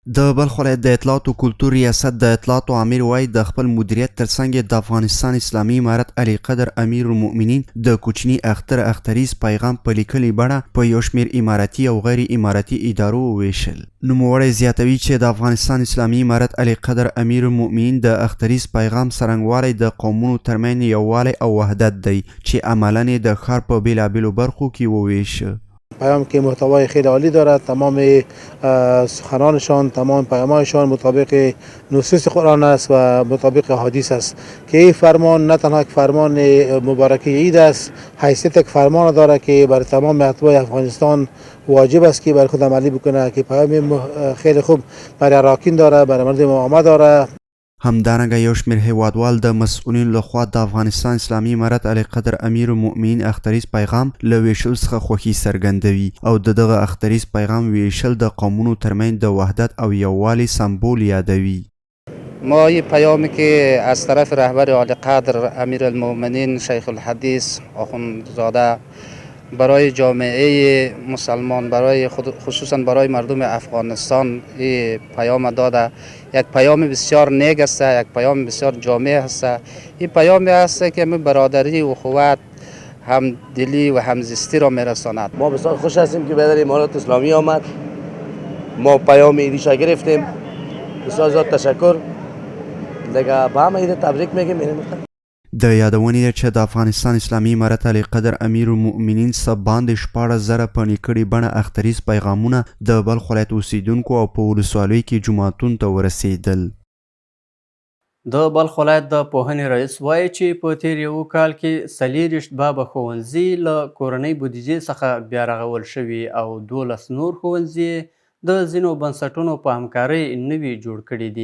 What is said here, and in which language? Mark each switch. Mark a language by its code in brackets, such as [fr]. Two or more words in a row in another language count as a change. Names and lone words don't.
[ps] د بلخ ولایت د اطلاعاتو کلتور ریاست د اطلاعاتو امیر وایي د خپل مدیریت ترڅنګ د افغانستان اسلامي امارت عالیقدر امیرالمؤمنین د کوچني اختریز پیغام په لیکلي بڼه په یو شمېر امارتي او غیر امارتي ادارو وویشل. نوموړی زیاتوي چې د افغانستان اسلامي امارت عالیقدر امیرالمؤمنین د اختریز پیغام څرنګوالی د قومونو ترمنځ یووالی او وحدت دی چې عملاً د ښار په بېلابېلو برخو کې وویشه. [fa] پیام که محتوای خیلی عالی دارد، تمام سخنانشان، تمام پیامهایشان مطابق نصوص قرآن است و مطابق حدیث است که این فرمان نه تنها یک فرمان مبارک عید است، حیثیت یک فرمان دارد که بر تمام اتباع افغانستان واجب است که بر خود عملی بکنه، که پیام خیلی خوب برای اراکین دارد، برای مردم عامه دارد. [ps] همدارنګه یو شمېر هیوادوال د مسؤلینو لخوا د افغانستان اسلامي امارت عالیقدر امیرالمؤمنین اختریز پیغام له ویشل څخه خوښي څرګندوي او د دغه اختریز پیغام ویشل د قومونو ترمنځ د وحدت او یووالي سمبول یادوي. [fa] ما این پیامی که از طرف رهبر عالیقدر امیرالمؤمنین شیخ الحدیث آخوندزاده برای جامعه مسلمان، برای خصوصا برای مردم افغانستان این پیام داده، یک پیام بسیار نیک است، یک پیام بسیار جامع است. این پیامی است که برادری و اخوت، همدلی و همزیستی را میرساند. ما بسیار خوش هستیم که بدر امارات اسلامی آمد. ما پیام ایدیش گرفتیم. بسیار زیاد تشکر. دیگه با همه ایده تبریک میگیم. [ps] د یادونې ده چې د افغانستان اسلامي امارت عالیقدر امیرالمؤمنین څخه باندې 14,000 په نیکړې بڼه اختریز پیغامونه د بلخ ولایت اوسیدونکو او په ولسوالیو کې جوماتونو ته ورسېدل. د بلخ ولایت د پوهنې رئیس وایي چې په تیر یو کال کې 40 بابه ښوونځي له کورنۍ بودیجې څخه بیا رغول شوي او 12 نور ښوونځي د ځینو بنسټونو په همکارۍ نوي جوړ کړي دي.